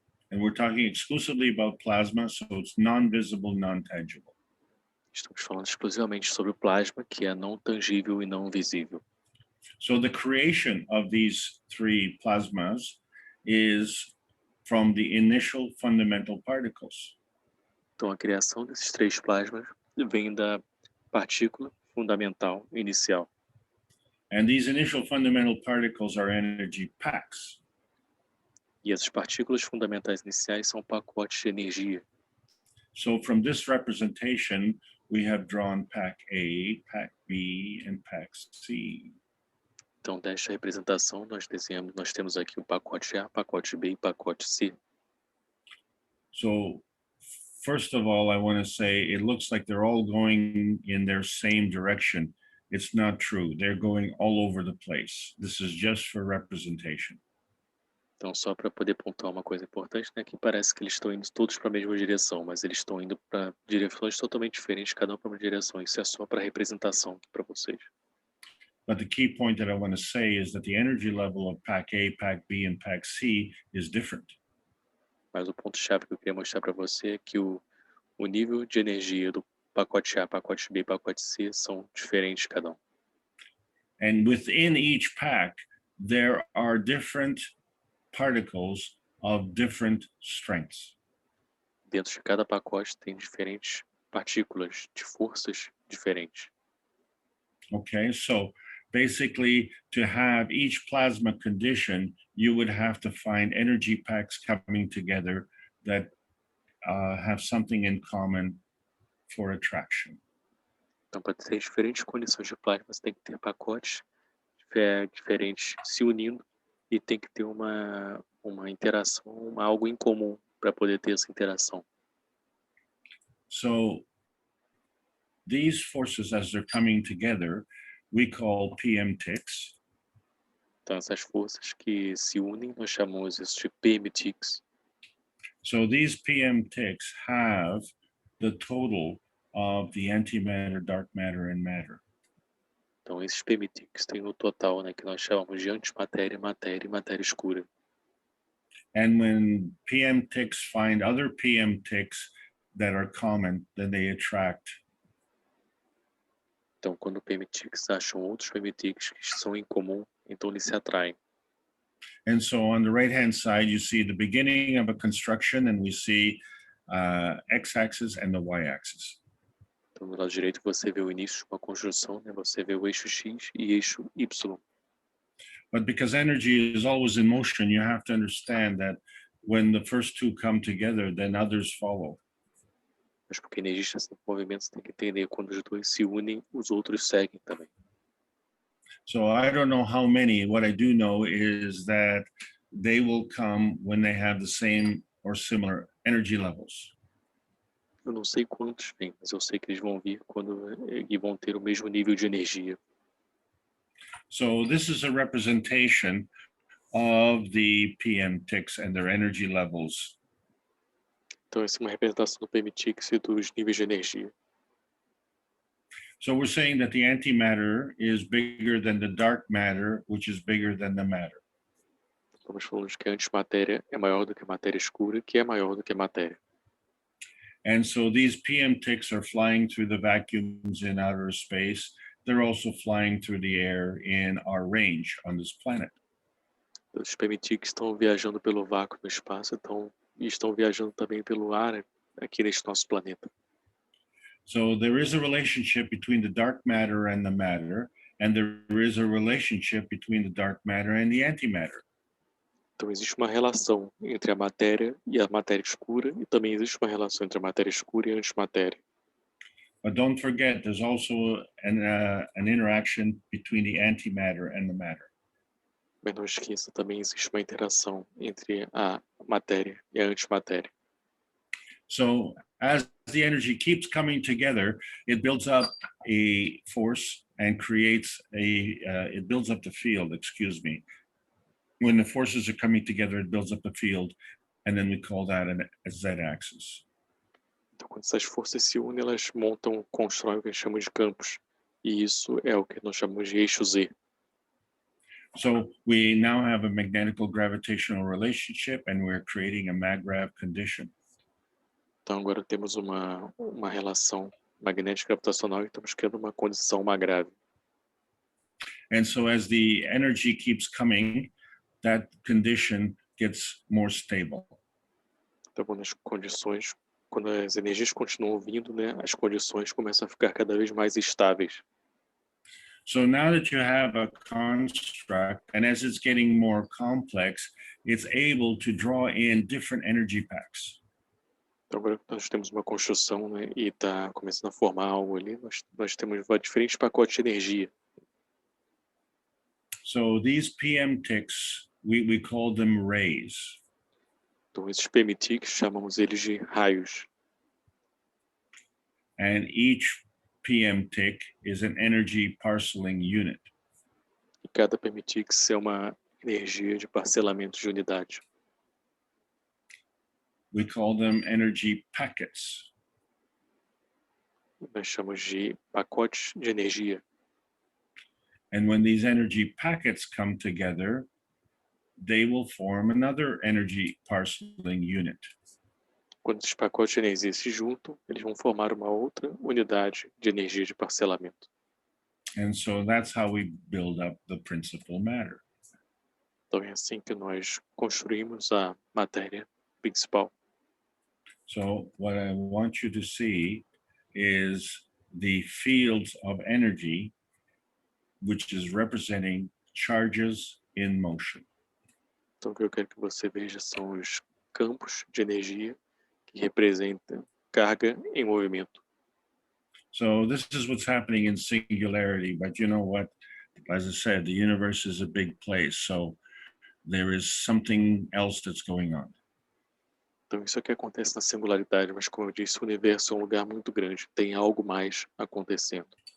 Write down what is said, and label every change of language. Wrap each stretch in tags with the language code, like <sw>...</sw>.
<en>And we're talking exclusively about plasma, so it's non-visible, non-tangible.</en> <pt>Estamos falando exclusivamente sobre o plasma, que é não tangível e não visível.</pt> <en>So the creation of these three plasmas is from the initial fundamental particles.</en> <pt>Então, a criação desses três plasmas vem da partícula fundamental inicial.</pt> <en>And these initial fundamental particles are energy packs.</en> <pt>E essas partículas fundamentais iniciais são pacotes de energia.</pt> <en>So from this representation, we have drawn pack A, pack B, and pack C.</en> <pt>Então, desta representação, nós temos aqui o pacote A, pacote B e pacote C.</pt> <en>So first of all, I want to say it looks like they're all going in their same direction. It's not true. They're going all over the place. This is just for representation.</en> <pt>Então, só para poder pontuar uma coisa importante, né, que parece que eles estão indo todos para a mesma direção, mas eles estão indo para direções totalmente diferentes, cada um para uma direção. Isso é só para representação para vocês.</pt> <en>But the key point that I want to say is that the energy level of pack A, pack B, and pack C is different.</en> <pt>Mas o ponto-chave que eu queria mostrar para você é que o nível de energia do pacote A, pacote B e pacote C são diferentes cada um.</pt> <en>And within each pack, there are different particles of different strengths.</en> <pt>Dentro de cada pacote tem diferentes partículas de forças diferentes.</pt> <en>Okay, so basically to have each plasma condition, you would have to find energy packs coming together that have something in common for attraction.</en> <pt>Então, para ter diferentes condições de plasma, você tem que ter pacotes diferentes se unindo e tem que ter uma interação, algo em comum para poder ter essa interação.</pt> <en>So these forces, as they're coming together, we call PM ticks.</en> <pt>Então, essas forças que se unem, nós chamamos isso de PM ticks.</pt> <en>So these PM ticks have the total of the antimatter, dark matter, and matter.</en> <pt>Então, esses PM ticks têm no total, né, que nós chamamos de antimatéria, matéria e matéria escura.</pt> <en>And when PM ticks find other PM ticks that are common, then they attract.</en> <pt>Então, quando PM ticks acham outros PM ticks que são em comum, então eles se atraem.</pt> <en>And so on the right-hand side, you see the beginning of a construction, and we see x-axis and the y-axis.</en> <pt>Então, do lado direito, você vê o início de uma construção, né? Você vê o eixo X e eixo Y.</pt> <en>But because energy is always in motion, you have to understand that when the first two come together, then others follow.</en> <pt>Mas porque energia está em movimento, você tem que entender quando os dois se unem, os outros seguem também.</pt> <en>So I don't know how many. What I do know is that they will come when they have the same or similar energy levels.</en> <pt>Eu não sei quantos vêm, mas eu sei que eles vão vir e vão ter o mesmo nível de energia.</pt> <en>So this is a representation of the PM ticks and their energy levels.</en> <pt>Então, essa é uma representação do PM ticks e dos níveis de energia.</pt> <en>So we're saying that the antimatter is bigger than the dark matter, which is bigger than the matter.</en> <pt>Estamos falando de que a antimatéria é maior do que a matéria escura, que é maior do que a matéria.</pt> <en>And so these PM ticks are flying through the vacuums in outer space. They're also flying through the air in our range on this planet.</en> <pt>Os PM ticks estão viajando pelo vácuo no espaço, e estão viajando também pelo ar aqui neste nosso planeta.</pt> <en>So there is a relationship between the dark matter and the matter, and there is a relationship between the dark matter and the antimatter.</en> <pt>Então existe uma relação entre a matéria e a matéria escura, e também existe uma relação entre a matéria escura e a antimatéria.</pt> <en>But don't forget, there's also an interaction between the antimatter and the matter.</en> <pt>Mas não esqueça, também existe uma interação entre a matéria e a antimatéria.</pt> <en>So as the energy keeps coming together, it builds up a force and creates it builds up the field, excuse me. When the forces are coming together, it builds up the field, and then we call that a z-axis.</en> <pt>Então, quando essas forças se unem, elas constroem o que a gente chama de campos. E isso é o que nós chamamos de eixo Z.</pt> <en>So we now have a magnetical gravitational relationship, and we're creating a mag-grav condition.</en> <pt>Então, agora temos uma relação magnética gravitacional e estamos criando uma condição mag-grave.</pt> <en>And so as the energy keeps coming, that condition gets more stable.</en> <pt>Então, quando as energias continuam vindo, né, as condições começam a ficar cada vez mais estáveis.</pt> <en>So now that you have a construct, and as it's getting more complex, it's able to draw in different energy packs.</en> <pt>Então, agora que nós temos uma construção, né, e está começando a formar algo ali, nós temos diferentes pacotes de energia.</pt> <en>So these PM ticks, we call them rays.</en> <pt>Então, esses PMTICs, chamamos eles de raios.</pt> <en>And each PM tick is an energy parceling unit.</en> <pt>E cada PMTIC é uma energia de parcelamento de unidade.</pt> <en>We call them energy packets.</en> <pt>Nós chamamos de pacotes de energia.</pt> <en>And when these energy packets come together, they will form another energy parceling unit.</en> <pt>Quando esses pacotes de energia se juntam, eles vão formar uma outra unidade de energia de parcelamento.</pt> <en>And so that's how we build up the principal matter.</en> <pt>Então é assim que nós construímos a matéria principal.</pt> <en>So what I want you to see is the fields of energy, which is representing charges in motion.</en> <pt>Então o que eu quero que você veja são os campos de energia que representam carga em movimento.</pt> <en>So this is what's happening in singularity, but you know what? As I said, the universe is a big place, so there is something else that's going on.</en> <pt>Então isso é o que acontece na singularidade, mas como eu disse, o universo é um lugar muito grande, tem algo mais acontecendo.</pt>